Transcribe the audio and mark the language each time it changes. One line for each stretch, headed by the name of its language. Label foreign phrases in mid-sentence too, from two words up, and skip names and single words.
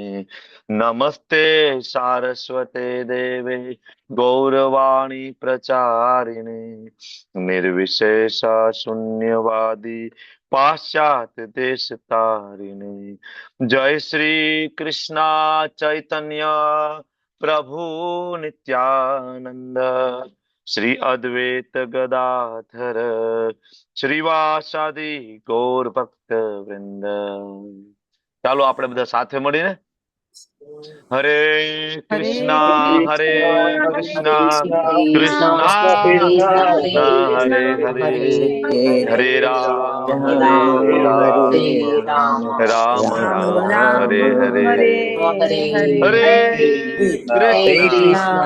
Sanskrit: नमस्ते सारस्वते देवे गौरवाणी प्रचारिणे निर्विशेष शून्यवादी पाश्चात्य देश तारिणे. जय श्री कृष्णा चैतन्य प्रभु नित्यानंद श्री अद्वैत गदाधर श्रीवासादि गौर भक्त वृंद.
Gujarati: ચાલો આપણે બધા સાથે મળીને
Sanskrit: હરે કૃષ્ણા હરે કૃષ્ણા કૃષ્ણા કૃષ્ણા હરે હરે હરે રામ રામ હરે હરે હરે કૃષ્ણ.